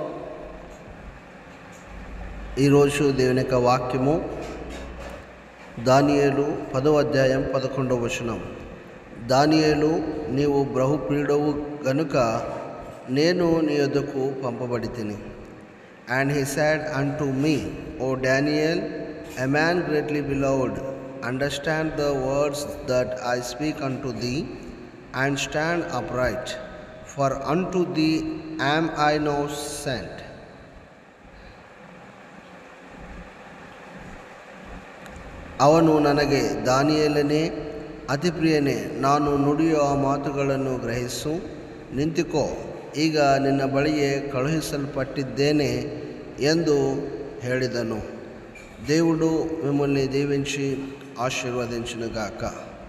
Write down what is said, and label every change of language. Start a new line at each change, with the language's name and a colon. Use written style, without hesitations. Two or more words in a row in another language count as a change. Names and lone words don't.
Telugu: ఈరోజు దేవుని యొక్క వాక్యము దానియేలు 10వ అధ్యాయం 11వ వచనం. దానియేలు, నీవు బహుప్రియుడవు గనుక నేను నీ యొద్దకు పంపబడితిని.
English: And he said unto me, O Daniel, a man greatly beloved, understand the words that I speak unto thee, and stand upright, for unto thee am I now sent.
Kannada: ಅವನು ನನಗೆ, ದಾನಿಯೇಲನೇ, ಅತಿ ಪ್ರಿಯನೇ, ನಾನು ನುಡಿಯುವ ಮಾತುಗಳನ್ನು ಗ್ರಹಿಸು, ನಿಂತುಕೋ, ಈಗ ನಿನ್ನ ಬಳಿಗೆ ಕಳುಹಿಸಲ್ಪಟ್ಟಿದ್ದೇನೆ ಎಂದು ಹೇಳಿದನು.
Telugu: దేవుడు మిమ్మల్ని దీవించి ఆశీర్వదించునుగాక.